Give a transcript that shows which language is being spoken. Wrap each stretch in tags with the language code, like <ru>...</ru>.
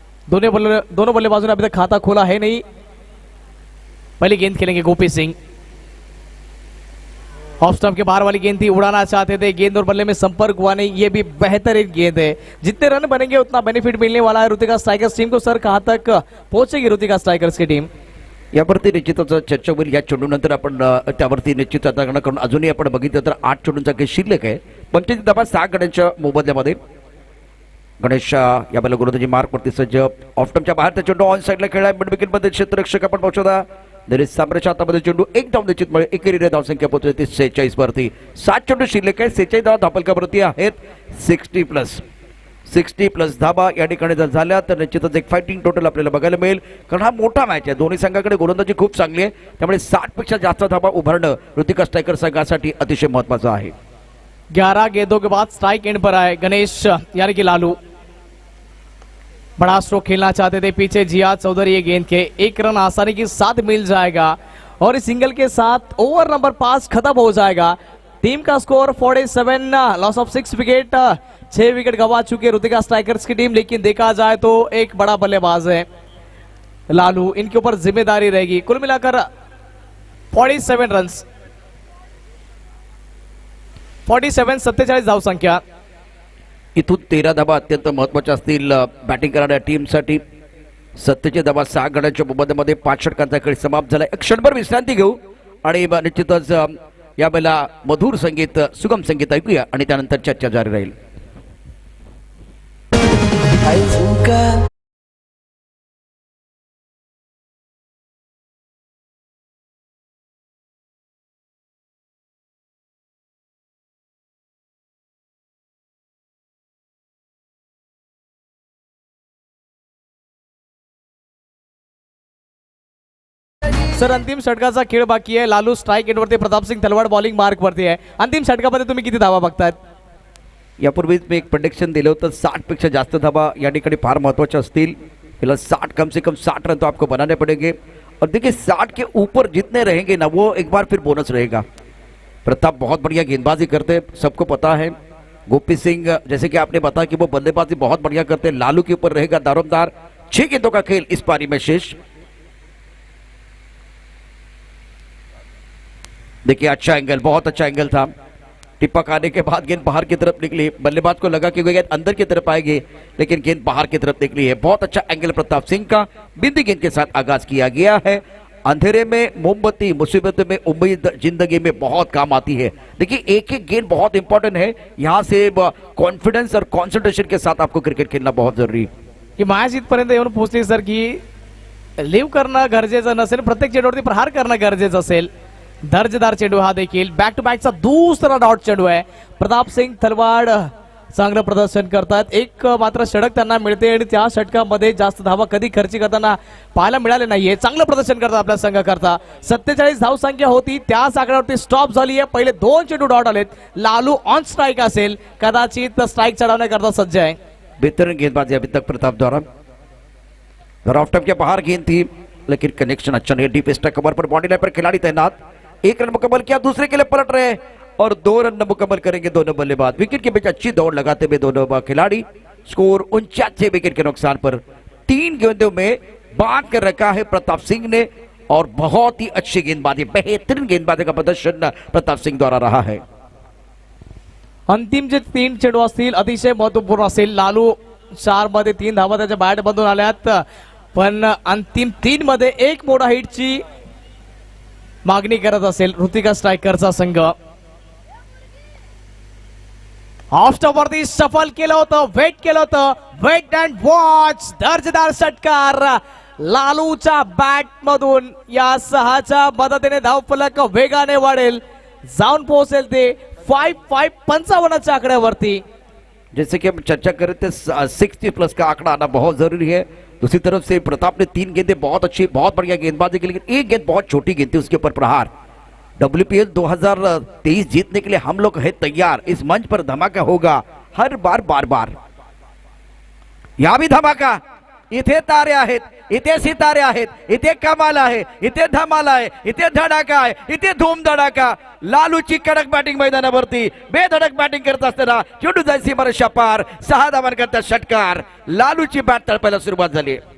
<hi>दोनों बल्लेबाजों ने अभी तक खाता खोला है नहीं। पहली गेंद खेलेंगे गोपी सिंह। ऑफ स्टंप के बाहर वाली गेंद थी, उड़ाना चाहते थे, गेंद और बल्ले में संपर्क हुआ नहीं। ये भी बेहतरीन गेंद है, जितने रन बनेंगे उतना बेनिफिट मिलने वाला है ऋतिका स्ट्राइकर्स टीम को। सर कहां तक पहुंचेगी ऋतिका स्ट्राइकर्स की टीम?</hi> <mr>यावरती निश्चितच चर्चा होईल। या चेंडूनंतर आपण त्यावरती निश्चित आता कारण अजूनही आपण बघितलं तर 8 चेंडूंचा खेळ शिल्लक आहे। 25 धावा 6 गड्यांच्या मोबदल्यामध्ये गणेश या बॅला गोलंदाजी मार्कवरती सज्ज। ऑफ टर्मच्या बाहेर त्या चेंडू ऑन साइडला खेळला, मिड विकेटमध्ये क्षेत्ररक्षक आपण पोहोचवला। दरेश सामरेच्या हातामध्ये चेंडू एक धाव निश्चित मिळेल। एकेरी धावसंख्या पोहोचली ती 46 वरती। 7 चेंडू शिल्लक आहे, 46 धावा धापलकावरती आहेत। 60 प्लस धाबा या ठिकाणी जर झाल्या तर निश्चितच एक फायटिंग टोटल आपल्याला बघायला मिळेल, कारण हा मोठा मॅच आहे। दोन्ही संघाकडे गोलंदाजी खूप चांगली आहे, त्यामुळे 60 पेक्षा जास्त धाबा उभारणं ऋतिका स्ट्राइकर संघासाठी अतिशय महत्त्वाचं आहे।</mr> <hi>11 गेंदों के बाद स्ट्राइक एंड पर आए गणेश यानी कि लालू। बड़ा स्ट्रोक खेलना चाहते थे पीछे जिया चौधरी, ये गेंद के 1 रन आसानी के साथ मिल जाएगा और इस सिंगल के साथ ओवर नंबर 5 खत्म हो जाएगा। टीम का score 47,</hi> <en>Loss of 6 wicket.</en> <hi>6 wicket गंवा चुके ऋतिका स्ट्राइकर्स की टीम, लेकिन देखा जाए तो एक बड़ा बल्लेबाज है लालू, इनके ऊपर जिम्मेदारी रहेगी। कुल मिलाकर 47 रन,</hi> <mr>47 धाव संख्या। इथून 13 धाबा अत्यंत महत्त्वाच्या असतील बॅटिंग करणाऱ्या टीमसाठी। 27 धाबा 6 गड्यांच्या मोबदल्यामध्ये 5 षटकांचा खेळ समाप्त झाला। एक क्षणभर विश्रांती घेऊ आणि निश्चितच या वेळेला मधुर संगीत, सुगम संगीत ऐकूया आणि त्यानंतर चर्चा जारी राहील। सर अंतिम षटकाचा खेळ बाकी आहे। लालू स्ट्राइक एंडवरती, प्रताप सिंग तलवार बॉलिंग मार्कवरती आहे। अंतिम षटकामध्ये तुम्ही किती धावा बघतायत? यापूर्वीच मी एक प्रेडिक्शन दिलं होतं, 60 पेक्षा जास्त धाबा या ठिकाणी फार महत्त्वाच्या असतील।</mr> <hi>फिलहाल 60 कम से कम 60 रन तो आपको बनाने पड़ेंगे और देखिए 60 के ऊपर जितने रहेंगे ना वो एक बार फिर बोनस रहेगा। प्रताप बहुत बढ़िया गेंदबाजी करते हैं, सबको पता है। गोपी सिंह जैसे कि आपने बताया कि वो बल्लेबाजी बहुत बढ़िया करते हैं। लालू के ऊपर रहेगा दारोमदार। 6 गेंदों का खेल इस पारी में शेष। देखिए अच्छा एंगल, बहुत अच्छा एंगल था। टिप्पा खाने के बाद गेंद बाहर की तरफ निकली, बल्लेबाज को लगा कि गेंद अंदर की तरफ आएगी, लेकिन गेंद बाहर की तरफ निकली है। बहुत अच्छा एंगल प्रताप सिंह का। बिंदी गेंद के साथ आगाज किया गया है। अंधेरे में मोमबत्ती, मुसीबत में उम्मीद जिंदगी में बहुत काम आती है। देखिए एक एक गेंद बहुत इंपॉर्टेंट है। यहाँ से कॉन्फिडेंस और कॉन्सन्ट्रेशन के साथ आपको क्रिकेट खेलना बहुत जरूरी।</hi> <mr>की मॅच इथपर्यंत येऊन पोहोचली सर की लिव्ह करणं गरजेचं नसेल, प्रत्येक चेंडूवरती प्रहार करणं गरजेचं असेल। दर्जेदार चेंडू हा देखील बॅक टू बॅकचा दुसरा डॉट चेंडू आहे। प्रताप सिंग तलवाड चांगलं प्रदर्शन करतात। एक मात्र षटक त्यांना मिळते आणि त्या षटकामध्ये जास्त धावा कधी खर्ची करताना पाहायला मिळाले नाहीये। चांगलं प्रदर्शन करतात आपल्या संघाकरता। 47 धाव संख्या होती, त्याच आकड्यावरती स्टॉप झाली आहे। पहिले 2 चेंडू डॉट आलेत। लालू ऑन स्ट्राइक असेल, कदाचित स्ट्राइक चढवण्याकरता सज्ज आहे।</mr> <hi>बेहतरीन गेंदबाजी अभी तक प्रताप द्वारा। ऑफ टर्म के बाहर गेंद थी, लेकिन कनेक्शन अच्छा नहीं। डीप स्ट्राइक कवर पर बॉडी लाइन पर खिलाड़ी तैनात। 1 रन मुकम्मल किया, दूसरे के लिए पलट रहे और 2 रन मुकम्मल करेंगे दोनों बल्लेबाज। विकेट के बीच अच्छी दौड़ लगाते हुए दोनों खिलाड़ी। स्कोर 49 विकेट के नुकसान पर। 3 गेंदों में बांध कर रखा है प्रताप सिंह ने और बहुत ही अच्छी गेंदबाजी, बेहतरीन गेंदबाजी का प्रदर्शन प्रताप सिंह द्वारा रहा है।</hi> <mr>अंतिम जे 3 चेंडू असतील अतिशय महत्वपूर्ण असेल. लालू 4 मध्ये 3 धावा त्याच्या बॅट मधून आल्यात, पण अंतिम 3 मध्ये एक मोठा हिटची मागणी करत असेल ऋतिका स्ट्रायकरचा संघ. ऑफ स्टॉप वरती सफल केलं होतं, वेट केलं होतं,</mr> <en>Wait and watch.</en> <mr>दर्जेदार षटकार लालूच्या बॅट मधून. या 6च्या मदतीने धावफलक वेगाने वाढेल, जाऊन पोहोचेल ते 55 आकड्यावरती.</mr> <hi>जैसे कि हम चर्चा कर रहे थे 60+ का आंकड़ा आना बहुत जरूरी है. दूसरी तरफ से प्रताप ने 3 गेंदें बहुत अच्छी, बहुत बढ़िया गेंदबाजी की, लेकिन एक गेंद बहुत छोटी गेंद थी, उसके ऊपर प्रहार. WPL 2023 जीतने के लिए हम लोग है तैयार. इस मंच पर धमाका होगा हर बार, बार बार. यहां भी धमाका.</hi> <mr>इथे तारे आहेत, इथे सितारे आहेत, इथे कमाल आहे, इथे धमाल आहे, इथे धडाका आहे, इथे धूम धडाका. लालूची कडक बॅटिंग मैदानावरती बेधडक बॅटिंग करत असताना चेंडू जायची सीमारेषा पार. 6 धावांकरता षटकार. लालूची बॅट तळपायला सुरुवात झाली.</mr>